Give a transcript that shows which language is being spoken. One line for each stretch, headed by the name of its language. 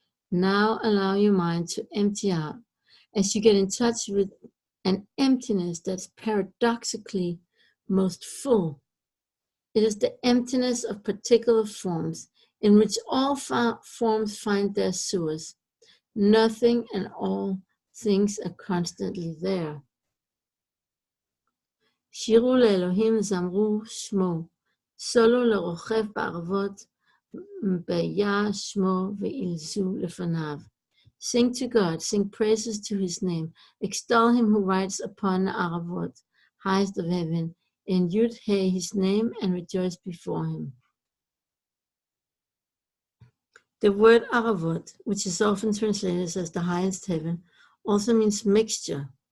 English: Now allow your mind to empty out as you get in touch with an emptiness that's paradoxically most full. It is the emptiness of particular forms, in which all forms find their source. Nothing and all things are constantly there.
Hebrew: שירו לאלוהים זמרו שמו, סולו לרוכב בערבות, ביה שמו ואילזו לפניו.
English: Sing to God, sing praises to His name, extol Him who rides upon the Aravot, highest of heaven, in Yud He His name, and rejoice before Him. The word Aravot, which is often translated as the highest heaven, also means mixture.